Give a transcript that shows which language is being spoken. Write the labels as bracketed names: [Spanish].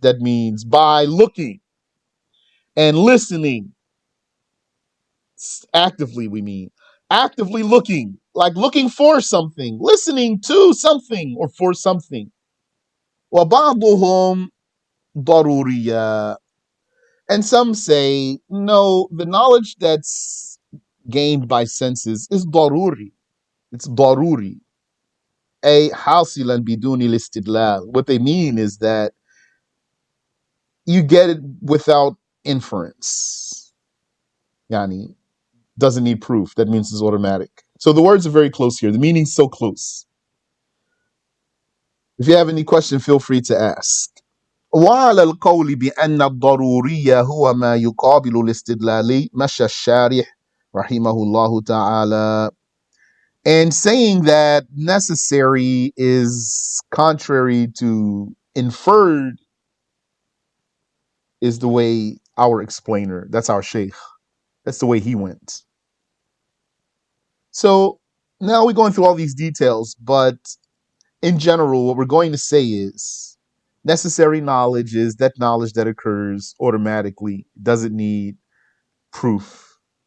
[English] That means by looking and listening actively, we mean actively looking, like looking for something, listening to something or for something. [Arabic] وَبَعْضُهُمْ ضَرُورِيَّةٌ. [English] And some say, no, the knowledge that's gained by senses is daruri. It's daruri. [Arabic] أي حاصلا بدون الاستدلال. [English] What they mean is that you get it without inference. Yani, doesn't need proof. That means it's automatic. So the words are very close here. The meaning's so close. If you have any question, feel free to ask. [Arabic] وعلى القول بأن الضروري هو ما يقابل الاستدلالي مشى الشارح رحمه الله تعالى. [English] And saying that necessary is contrary to inferred is the way our explainer, that's our Shaykh, that's the way he went. So now we're going through all these details, but in general, what we're going to say is necessary knowledge is that knowledge that occurs automatically, doesn't need proof.